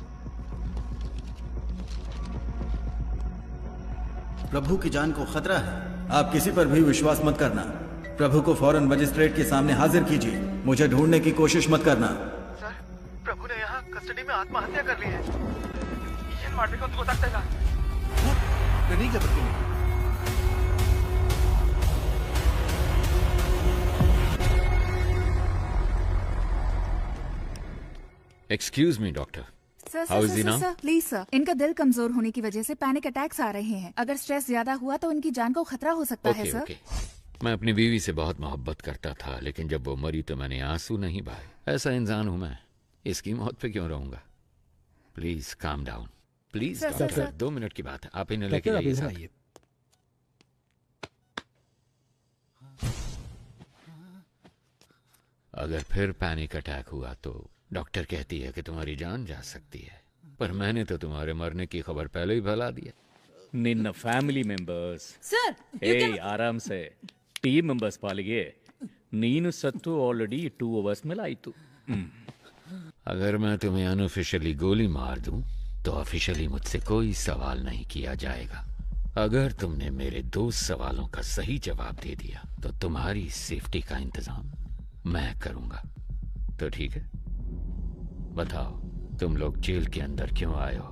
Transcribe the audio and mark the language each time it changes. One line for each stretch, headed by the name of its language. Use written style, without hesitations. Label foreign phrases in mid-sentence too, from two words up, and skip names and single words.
Hindi: प्रभु की जान को खतरा है, आप किसी पर भी विश्वास मत करना। प्रभु को फौरन मजिस्ट्रेट के सामने हाजिर कीजिए, मुझे ढूंढने की कोशिश मत करना। सर, प्रभु ने यहाँ कस्टडी में आत्महत्या कर ली है। ये ಮಾಡ್ಬೇಕು ಅಂತ ಗೊತ್ತಾಗ್ತಾ ಇಲ್ಲ. ನಾನೀಗ ಬರ್ತೀನಿ.
English: Excuse me, doctor. सर How is he now?
Hindi: सर प्लीज सर, इनका दिल कमजोर होने की वजह से
English: panic attacks
Hindi: आ रहे हैं. अगर स्ट्रेस ज्यादा हुआ तो इनकी जान को खतरा हो सकता है सर. मैं अपनी बीवी से बहुत मोहब्बत करता था, लेकिन जब वो मरी तो मैंने आंसू नहीं बहाए. ऐसा इंसान हूं मैं. इसकी मौत पे क्यों रहूंगा?
English: please calm down. please सर, डॉक्टर, सर, सर.
Hindi: 2 मिनट की बात है. आप इन्हें लेके जाइए साथ. अगर फिर
English: panic attack
Hindi: हुआ तो डॉक्टर कहती है कि तुम्हारी जान जा सकती है, पर मैंने तो तुम्हारे मरने की खबर पहले ही फैला दिया.
English: ನಿನ್ನ family members ಸರ್
Hindi: आराम से
English: team members
Kannada: ಪಾಲಿಗೆ ನೀನು ಸತ್ತು
English: already 2 hours
Kannada: ಮೇಲೆ ಆಯಿತು.
Hindi: अगर मैं तुम्हें अनऑफिशियली गोली मार दूं तो ऑफिशियली मुझसे कोई सवाल नहीं किया जाएगा. अगर तुमने मेरे 2 सवालों का सही जवाब दे दिया तो तुम्हारी सेफ्टी का इंतजाम मैं करूंगा. तो ठीक है, बताओ तुम लोग जेल के अंदर क्यों आए हो?